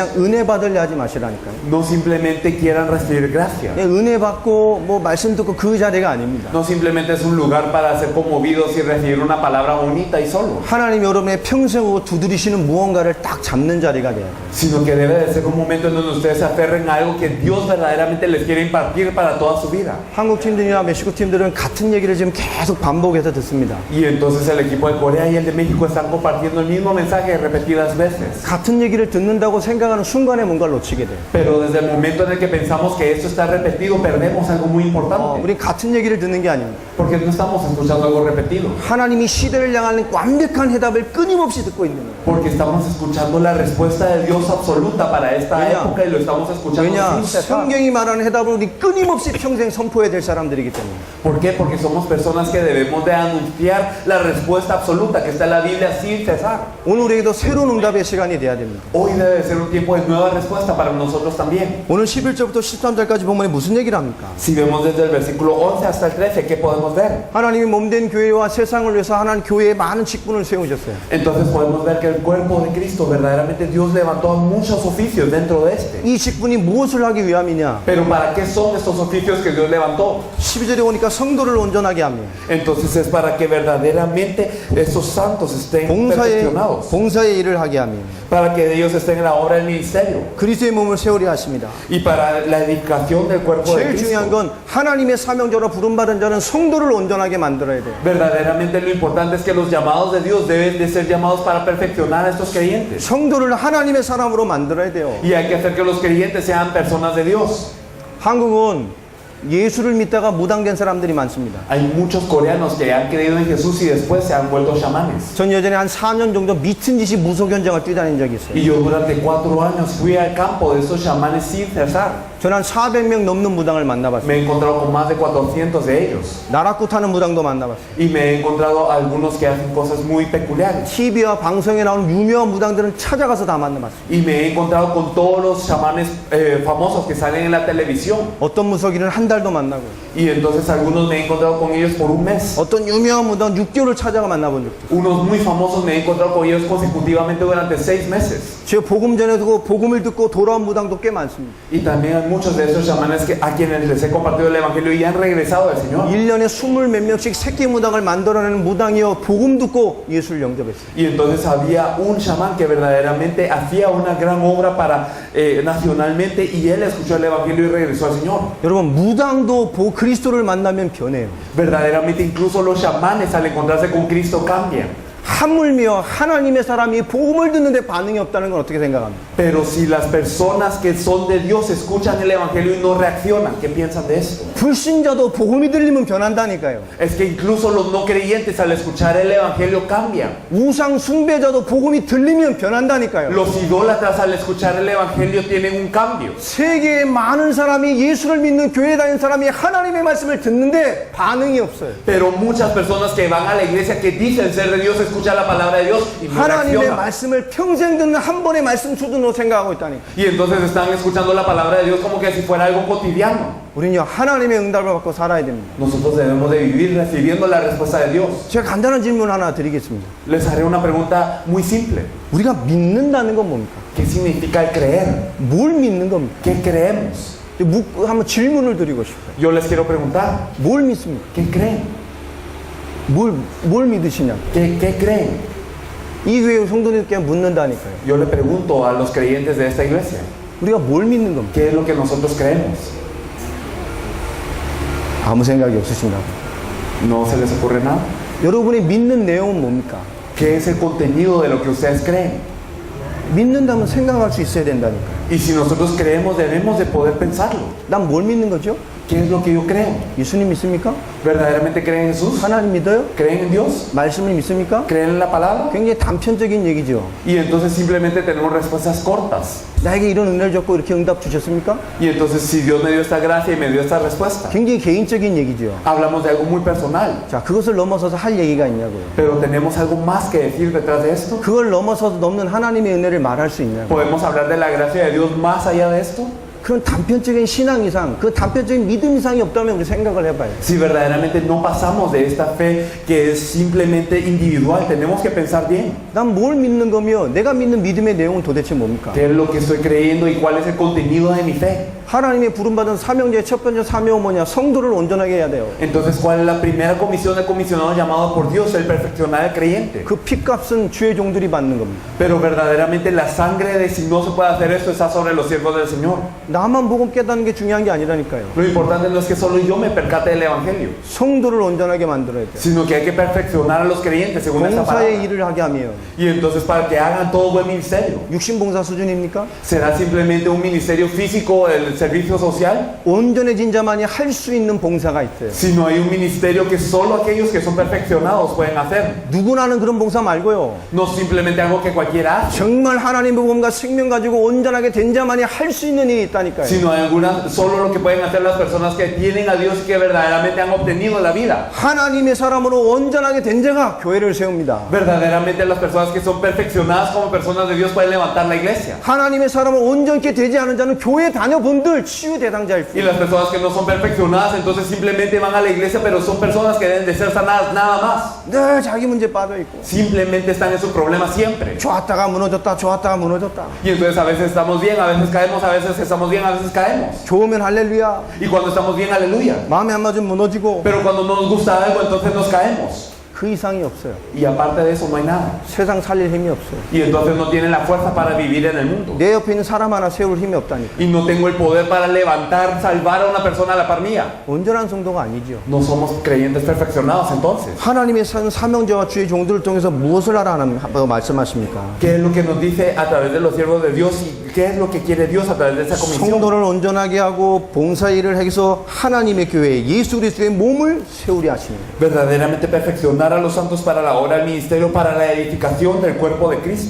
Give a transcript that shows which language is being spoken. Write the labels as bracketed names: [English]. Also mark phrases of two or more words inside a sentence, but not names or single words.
[Korean] 그냥 은혜 받으려 하지 마시라니까요. [Spanish] No simplemente quieran recibir gracia. [Korean] 그냥 은혜 받고 뭐 말씀 듣고 그 자리가 아닙니다. [Spanish] No simplemente es un lugar para ser conmovidos y recibir una palabra bonita y solo. [Korean] 하나님 여러분의 평생으로 두드리시는 무언가를 딱 잡는 자리가 돼야 돼요. [Spanish] Sino que debe de ser un momento en donde ustedes se aferren a algo que Dios verdaderamente les quiere impartir para toda su vida. [Korean] 한국 팀들이나 멕시코 팀들은 같은 얘기를 지금 계속 반복해서 듣습니다. [Spanish] Y entonces el equipo de Corea y el de México están compartiendo el mismo mensaje repetidas veces. [Korean] 같은 얘기를 듣는다고 생각하는 순간에 뭔가를 놓치게 돼요. [Spanish] Pero desde el momento en el que pensamos que esto está repetido, perdemos algo muy importante. [Korean] 우리 같은 얘기를 듣는 게 아닙니다. [Spanish] Porque no estamos escuchando algo repetido. [Korean] 하나님이 시대를 향하는 완벽한 해답을 끊임없이 듣고 있는 거예요. [Spanish] Porque estamos escuchando la respuesta de Dios absoluta para esta [Korean] 왜냐? [Spanish] época y lo estamos escuchando [Korean] 왜냐? [Spanish] sin cesar. [Korean] 성경이 말하는 해답을 우리 끊임없이 평생 선포해야 될 사람들이기 때문에. [Spanish] ¿Por qué? Porque somos personas que debemos de anunciar la respuesta absoluta que está en la Biblia sin cesar. [Korean] 오늘 우리에게도 새로운 응답의 시간이 돼야 됩니다. [Spanish] Hoy debe ser un tiempo de nueva respuesta para nosotros también. [Korean] 오늘 11절부터 13절까지 보면 무슨 얘기를 합니까? [Spanish] Si vemos desde el versículo 11 hasta el 13, ¿qué podemos ver? [Korean] 하나님 하나님이 몸된 교회와 세상을 위해서 하나님 교회에 많은 직분을 세우셨어요. [Spanish] Entonces podemos ver que el cuerpo de Cristo, verdaderamente Dios levantó muchos oficios dentro de este. [Korean] 이 직분이 무엇을 하기 위함이냐? [Spanish] Pero ¿para qué son estos oficios que Dios levantó? [Korean] 12절에 오니까 성도를 온전하게 합니다. [Spanish] Entonces es para que verdaderamente estos santos estén perfeccionados. [Korean] 봉사의 일을 하게 합니다. [Spanish] Para que ellos estén en la obra del ministerio. [Korean] 그리스도의 몸을 세우려 하십니다. [Spanish] Y para la edificación del cuerpo de [Korean] 제일 중요한 [Spanish] Cristo. [Korean] 건 하나님의 사명자로 부름받은 자는 성도를 온전하게 만들어야 돼요. [Spanish] Verdaderamente lo importante es que los llamados de Dios deben de ser llamados para perfeccionar a estos creyentes. [Korean] 성도를 하나님의 사람으로 만들어야 돼요. [Spanish] Y hay que hacer que los creyentes sean personas de Dios. [Korean] 한국은 예수를 믿다가 무당된 사람들이 많습니다. [Spanish] Hay muchos coreanos que han creído en Jesús y después se han vuelto chamanes. [Korean] 전 예전에 한 4년 정도 미친 듯이 무속 현장을 뛰다닌 적이 있어요. [Spanish] Y yo durante 4 años fui al campo de estos chamanes sin cesar. [Korean] 저는 한 400명 넘는 무당을 만나봤어요. [Spanish] Me he encontrado con más de 400 de ellos. [Korean] 나락구 타는 무당도 만나봤어요. [Spanish] Y me he encontrado algunos que hacen cosas muy peculiares. [Korean] TV와 방송에 나오는 유명한 무당들은 찾아가서 다 만나봤어요. [Spanish] Y me he encontrado con todos los chamanes famosos que salen en la televisión. [Korean] 어떤 무속인은 한 달도 만나고, [Spanish] Y entonces algunos me he encontrado con ellos por un mes. [Korean] 어떤 유명한 무당 6개월을 찾아가 만나본 적도 있어요. [Spanish] Unos muy famosos me he encontrado con ellos consecutivamente durante 6 meses. [Korean] 제가 복음 전해두고 복음을 듣고 돌아온 무당도 꽤 많습니다. [Spanish] Y también hay muchos de esos chamanes a quienes les he compartido el evangelio y han regresado al Señor. [Korean] 1년에 20 몇 명씩 새끼 무당을 만들어내는 무당이요 복음 듣고 예수를 영접했어요. [Spanish] Y entonces había un chamán que verdaderamente hacía una gran obra para nacionalmente y él escuchó el evangelio y regresó al Señor. [Korean] 여러분 무당도 그리스도를 만나면 변해요. [Spanish] Verdaderamente incluso los chamanes al encontrarse con Cristo cambian. [Korean] 하물며 하나님의 사람이 복음을 듣는데 반응이 없다는 건 어떻게 생각합니까? [Spanish] Pero si las personas que son de Dios escuchan el evangelio y no reaccionan, ¿qué piensan de esto? [Korean] 불신자도 복음이 들리면 변한다니까요. [Spanish] Es que incluso los no creyentes al escuchar el evangelio cambian. [Korean] 우상 숭배자도 복음이 들리면 변한다니까요. [Spanish] Los idólatras al escuchar el evangelio tienen un cambio. [Korean] 세계에 많은 사람이 예수를 믿는 교회 다니는 사람이 하나님의 말씀을 듣는데 반응이 없어요. [Spanish] Pero muchas personas que van a la iglesia que dicen ser de Dios escuchan la palabra de Dios y no [Korean] 하나님의 [Spanish] reaccionan. [Korean] 말씀을 평생 듣는 한 번의 말씀 수준으로 생각하고 있다니. [Spanish] Y entonces están escuchando la palabra de Dios como que si fuera algo cotidiano. [Korean] 우리는요 하나님의 응답을 받고 살아야 됩니다. [Spanish] Nosotros debemos de vivir recibiendo la respuesta de Dios. [Korean] 제가 간단한 질문 하나 드리겠습니다. [Spanish] Les haré una pregunta muy simple. [Korean] 우리가 믿는다는 건 뭡니까? [Spanish] ¿Qué significa el creer? [Korean] 뭘 믿는 겁니까? [Spanish] ¿Qué creemos? [Korean] 한번 질문을 드리고 싶어요. [Spanish] Yo les quiero preguntar, [Korean] 뭘 믿습니까? [Spanish] ¿qué creen? [Korean] 뭘 믿으시냐? [Spanish] ¿Qué creen? [Korean] 이 교회 성도님께 묻는다니까요. [Spanish] Yo le pregunto a los creyentes de esta iglesia, [Korean] 우리가 뭘 믿는 겁니까? [Spanish] ¿qué es lo que nosotros creemos? [Korean] 아무 생각이 없으신가요? [Spanish] ¿No se les ocurre nada? [Korean] 여러분이 믿는 내용은 뭡니까? [Spanish] ¿Qué es el contenido de lo que ustedes creen? [Korean] 믿는다면 생각할 수 있어야 된다니까요. [Spanish] Y si nosotros creemos, debemos de poder pensarlo. [Korean] 난 뭘 믿는 거죠? [Spanish] ¿Qué es lo que yo creo? [Korean] 예수님 믿습니까? [Spanish] ¿Verdaderamente creen en Jesús? [Korean] 하나님 믿어요? [Spanish] ¿Creen en Dios? [Korean] 말씀을 믿습니까? [Spanish] ¿Creen en la palabra? [Korean] 굉장히 단편적인 얘기죠. [Spanish] Y entonces simplemente tenemos respuestas cortas. [Korean] 나에게 이런 은혜를 줬고 이렇게 응답 주셨습니까? [Spanish] Y entonces si Dios me dio esta gracia y me dio esta respuesta, [Korean] 굉장히 개인적인 얘기죠. [Spanish] hablamos de algo muy personal. [Korean] 자, 그것을 넘어서서 할 얘기가 있냐고요. [Spanish] Pero tenemos algo más que decir detrás de esto. [Korean] 그걸 넘어서서 넘는 하나님의 은혜를 말할 수 있냐고요. [Spanish] ¿Podemos hablar de la gracia de Dios más allá de esto? [Korean] 그런 단편적인 신앙 이상, 그 단편적인 믿음 이상이 없다면 우리 생각을 해봐요. [Spanish] Si verdaderamente no pasamos de esta fe que es simplemente individual, tenemos que pensar bien. [Korean] 난 뭘 믿는 거며 내가 믿는 믿음의 내용은 도대체 뭡니까? [Spanish] ¿Qué es lo que estoy creyendo y cuál es el contenido de mi fe? [Korean] 하나님의 부름받은 사명자의 첫 번째 사명은 뭐냐? 성도를 온전하게 해야 돼요. [Spanish] Entonces, ¿cuál es la primera comisión del comisionado llamado por Dios? El perfeccionar al creyente. [Korean] 그 핏값은 주의 종들이 받는 겁니다. [Spanish] Pero verdaderamente la sangre de si no se puede hacer esto está sobre los siervos del Señor. [Korean] 나만 복음 깨닫는 게 중요한 게 아니라니까요. [Spanish] Lo importante no es que solo yo me percate del Evangelio, [Korean] 성도를 온전하게 만들어야 돼요. [Spanish] sino que hay que perfeccionar a los creyentes según esta [Korean] 봉사의 [Spanish] palabra. [Korean] 일을 하게 하며 [Spanish] Y entonces para que hagan todo buen ministerio. [Korean] 육신봉사 수준입니까? [Spanish] ¿Será simplemente un ministerio físico, el servicio social? [Korean] 온전해진 자만이 할 수 있는 봉사가 있어요. [Spanish] Sino hay un ministerio que solo aquellos que son perfeccionados pueden hacer. [Korean] 누구나 하는 그런 봉사 말고요. [Spanish] No simplemente algo que cualquiera hace, [Korean] 정말 하나님의 복음과 생명 가지고 온전하게 된 자만이 할 수 있는 일이 있다니까요. [Spanish] sino hay algunas, solo lo que pueden hacer las personas que tienen a Dios y que verdaderamente han obtenido la vida. [Korean] 하나님의 사람으로 온전하게 된 자가 교회를 세웁니다. [Spanish] Verdaderamente las personas que son perfeccionadas como personas de Dios pueden levantar la iglesia. [Korean] 하나님의 사람을 온전케 되지 않은 자는 교회 다녀본 늘 치유 대상자일 수 [Spanish] Y [Korean] 있어요. [Spanish] las personas que no son perfeccionadas, entonces simplemente van a la iglesia, pero son personas que deben de ser sanadas nada más. [Korean] 늘 자기 문제 빠져 있고 [Spanish] Simplemente están en su problema siempre. [Korean] 좋았다가 무너졌다, 좋았다가 무너졌다. [Spanish] Y entonces a veces estamos bien, a veces caemos, a veces estamos bien, a veces caemos. [Korean] 좋으면 할렐루야. [Spanish] Y cuando estamos bien, aleluya. [Korean] 마음에 안 맞으면 무너지고 [Spanish] Pero cuando no nos gusta algo, entonces nos caemos. [Korean] 그 이상이 없어요. [Spanish] Y aparte de eso no hay nada. [Korean] 세상 살릴 힘이 없어요. [Spanish] Y entonces no tienen la fuerza para vivir en el mundo. [Korean] 내 옆에 있는 사람 하나 세울 힘이 없다니까. [Spanish] Y no tengo el poder para levantar, salvar a una persona a la par mía. [Korean] 온전한 성도가 아니죠. [Spanish] No somos creyentes perfeccionados entonces. [Korean] 하나님의 사명자와 주의 종들을 통해서 무엇을 하라고 말씀하십니까? [Spanish] ¿Qué es lo que nos dice a través de los siervos de Dios y qué es lo que quiere Dios a través de esa comisión? [Korean] 성도를 온전하게 하고 봉사일을 해서 하나님의 교회 예수 그리스도의 몸을 세우려 하시는 거예요. [Spanish] Verdaderamente perfeccionar a los santos para la obra del ministerio, para la edificación del cuerpo de Cristo.